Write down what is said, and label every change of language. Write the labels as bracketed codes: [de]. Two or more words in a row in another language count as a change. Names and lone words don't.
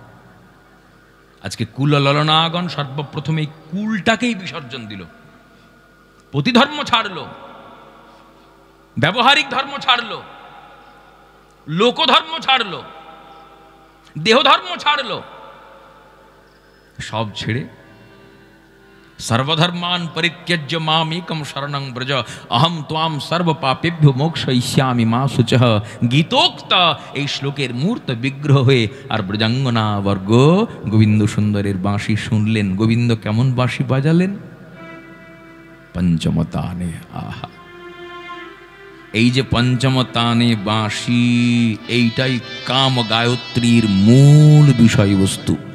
[bn] আজকে কুল ললনাগণ সর্বপ্রথম এই কুলটাকেই বিসর্জন দিল, প্রতিধর্ম ছাড়লো, ব্যবহারিক ধর্ম ছাড়লো, লোকধর্ম ছাড়লো, দেহধর্ম ছাড়লো, সব ছেড়ে [sa] সর্বধর্মান পরিত্যজ্য মামেকম শরণং ব্রজ অহম ত্বাম সর্ব পাপেভ্যো মোক্ষয়িষ্যামি মা শুচঃ। [bn] গীতোক্ত এই শ্লোকের মূর্ত বিগ্রহ হয়ে আর ব্রজাঙ্গনা বর্গ গোবিন্দ সুন্দরের বাঁশি শুনলেন। গোবিন্দ কেমন বাঁশি বাজালেন? পঞ্চমতানে। আহা, এই যে পঞ্চমতানে বাঁশি, এইটাই কাম গায়ত্রীর মূল বিষয়বস্তু।